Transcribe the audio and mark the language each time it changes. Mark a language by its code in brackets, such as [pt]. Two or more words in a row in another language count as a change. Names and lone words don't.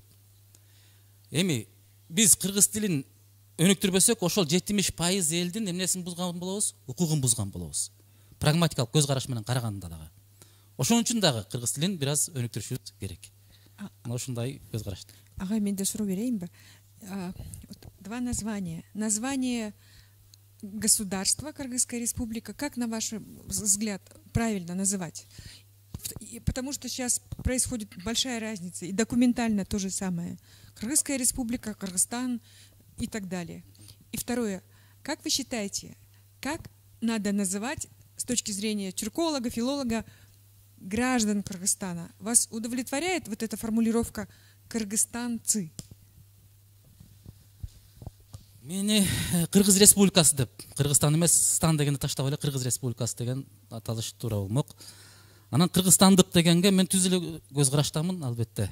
[ky] Эми биз кыргыз тилин өнүктүрбөсөк, ошол 70% элдин эмнесин бузган болобуз? Укугун бузган болобуз. Прагматикалык көз караш менен караганда дагы. Ошон үчүн дагы кыргыз тилин бир аз өнүктүрүшүбүз керек. Ошондой көз караш. Ага, мен де суроо берейинби? [ru] Два названия. Название государства Кыргызская республика, как на ваш взгляд правильно называть? Потому что сейчас происходит большая разница, и документально то же самое. Кыргызская республика, Кыргызстан и так далее. И второе, как вы считаете, как надо называть с точки зрения тюрколога, филолога, граждан Кыргызстана? Вас удовлетворяет вот эта формулировка «кыргызстанцы»? [ky] Мени Кыргыз республикасы деп, Кыргызстан эмес, стан дегенди таштап эле Кыргыз республикасы деген аталыш туура болмок. Анан кыргызстандык дегенге мен түз эле көз караштамын, албетте.